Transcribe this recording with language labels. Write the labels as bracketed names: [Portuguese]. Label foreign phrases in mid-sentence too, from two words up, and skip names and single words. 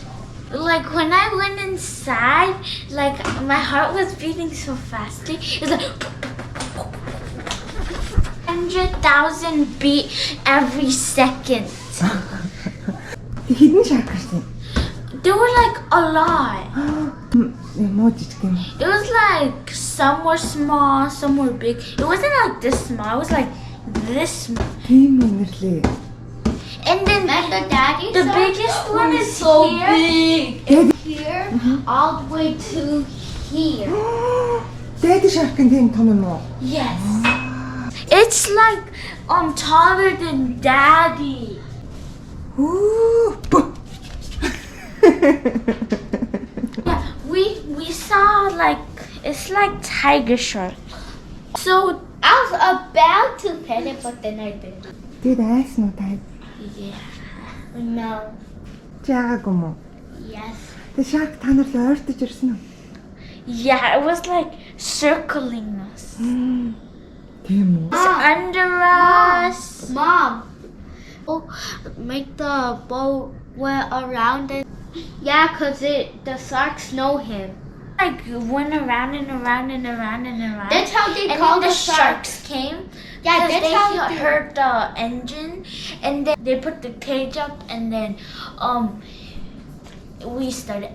[English] Like when I went inside, like my heart was beating so fastly. It was like 100,000 beat every second. Hidden sharks. There were like a lot. [Mongolian] More жижиг юм. [English] It was like some were small, some were big. It wasn't like this small. It was like this small. [Mongolian] Тийм үнэрлээ. [English] And then the biggest one is so big. And here, all the way to here. Daddy shark [Mongolian] нь тийм том юм уу? [English] Yes. It's like taller than Daddy. Ooh. Yeah, we saw like it's like tiger shark. So I was about to pet it, but then I didn't. [Mongolian] Тэгээд айсан уу та? [English] Yeah. No. [Mongolian] Жаагүй юм уу? [English] Yes. [Mongolian] Тэгээд shark та нар л ойртож ирсэн үү? [English] Yeah, it was like circling us. [Mongolian] Тийм үү? [English] It's under us. Mom. Oh, make the boat went around it. Yeah, cause the sharks know him. Like went around and around and around and around. That's how they call the sharks came. Yeah, that's how they heard the engine, and then they put the cage up, and then we started.